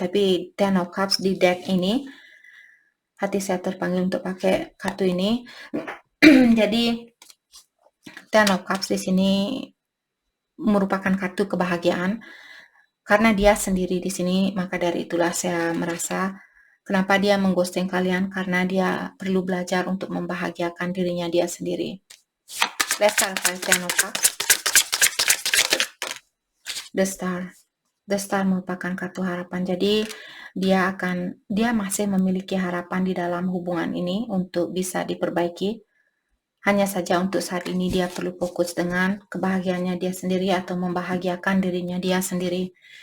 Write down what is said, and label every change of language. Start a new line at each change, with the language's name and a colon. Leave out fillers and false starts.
Indonesian: Tapi Ten of Cups di deck ini, hati saya terpanggil untuk pakai kartu ini. Jadi Ten of Cups di sini merupakan kartu kebahagiaan karena dia sendiri di sini. Maka dari itulah saya merasa kenapa dia mengghosting kalian, karena dia perlu belajar untuk membahagiakan dirinya dia sendiri.
English: Let's start by Ten of Cups. The Star.
Indonesian: The Star merupakan kartu harapan. Jadi dia masih memiliki harapan di dalam hubungan ini untuk bisa diperbaiki. Hanya saja untuk saat ini dia perlu fokus dengan kebahagiaannya dia sendiri atau membahagiakan dirinya dia sendiri.